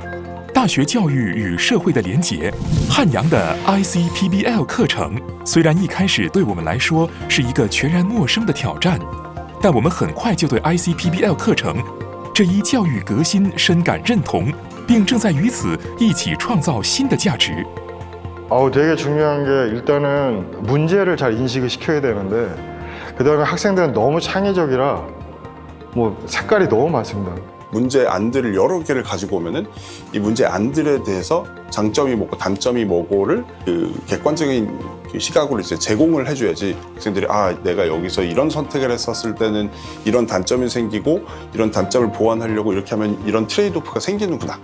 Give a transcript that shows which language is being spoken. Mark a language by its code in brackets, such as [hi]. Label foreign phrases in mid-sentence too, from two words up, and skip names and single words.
[zh] 大学教育与社会的连结，汉阳的 ICPBL 课程虽然一开始对我们来说是一个全然陌生的挑战，但我们很快就对 ICPBL 课程这一教育革新深感认同，并正在于此一起创造新的价值。 [ko] 되게 중요한 게 일단은 문제를 잘 인식을 시켜야 되는데 그다음에 학생들은 너무 창의적이라 색깔이 너무 많습니다. 문제 안들을 여러 개를 가지고 오면은 이 문제 안들에 대해서 장점이 뭐고 단점이 뭐고를 그 객관적인 시각으로 이제 제공을 해줘야지 학생들이 내가 여기서 이런 선택을 했었을 때는 이런 단점이 생기고 이런 단점을 보완하려고 이렇게 하면 이런 트레이드오프가 생기는구나.